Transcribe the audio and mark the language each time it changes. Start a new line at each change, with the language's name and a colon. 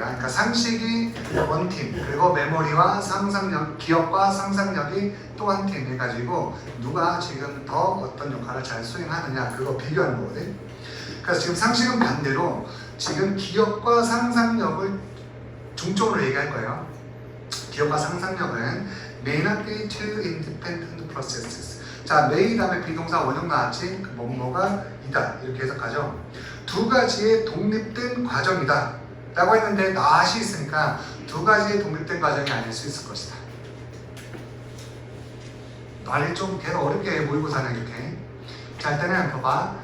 Korean: 그러니까 상식이 원팀, 그리고 메모리와 상상력, 기억과 상상력이 또 한 팀 해가지고 누가 지금 더 어떤 역할을 잘 수행하느냐 그거 비교하는 거거든. 그래서 지금 상식은 반대로 지금 기억과 상상력을 중점으로 얘기할 거예요. 기억과 상상력은
English: may not be two independent processes.
Korean: 자, may 다음에 비동사 원형 나왔지? 그 뭐뭐가 이다 이렇게 해석하죠. 두 가지의 독립된 과정이다 라고 했는데 not이 있으니까 두 가지의 독립된 과정이 아닐 수 있을 것이다. 말이 좀 계속 어렵게 모의고사는 이렇게. 자, 일단은 봐봐.